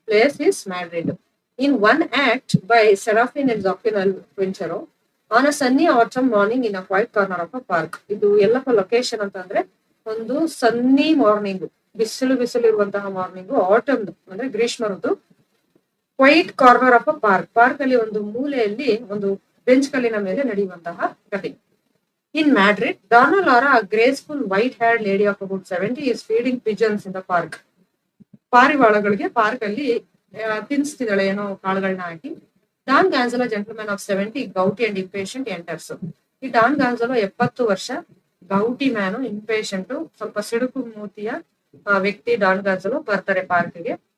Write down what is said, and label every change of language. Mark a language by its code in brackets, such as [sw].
[en] Place is Madrid. In one act by Serafin and Joaquin Quintero on a sunny autumn morning in a quiet corner of a park. [kn] ಇದು ಎಲ್ಲಪ್ಪ location ಅಂತಂದ್ರೆ ಒಂದು ಸನ್ನಿ morning, ಬಿಸಿಲು ಇರುವಂತಹ morning, atom ಅಂದ್ರೆ ಗ್ರೀಷ್ಮ ಋತು, [en] quiet corner of a park [kn] ಅಲ್ಲಿ ಒಂದು ಮೂಲೆಯಲ್ಲಿ ಒಂದು ಬೆಂಚ್ ಕಲ್ಲಿನ ಮೇಲೆ ನಡೆಯುವಂತಹ ಕಥೆ. [en] In Madrid, Donna Laura, a graceful white-haired lady of about 70, is feeding pigeons in the park. [kn] ಪಾರಿವಾಳಗಳಿಗೆ ಪಾರ್ಕ್ ಅಲ್ಲಿ ತಿನ್ನಿಸ್ತಿದ್ದಾಳೆ ಏನೋ ಕಾಳುಗಳನ್ನ ಹಾಕಿ. Don ಗ್ಯಾನ್ಸಲೋ, [en] Gentleman of 70, gouty and impatient, enters. [kn] ಈ ಡಾನ್ ಗಾನ್ಸಲೋ 70 ವರ್ಷ, ಗೌಟಿ ಮ್ಯಾನು, ಇಂಪೇಷಂಟ್, ಸ್ವಲ್ಪ ಸಿಡುಕು ಮೂತಿಯ ವ್ಯಕ್ತಿ ಡಾನ್ ಗಾನ್ಸಲೋ ಬರ್ತಾರೆ ಪಾರ್ಕ್ಗೆ.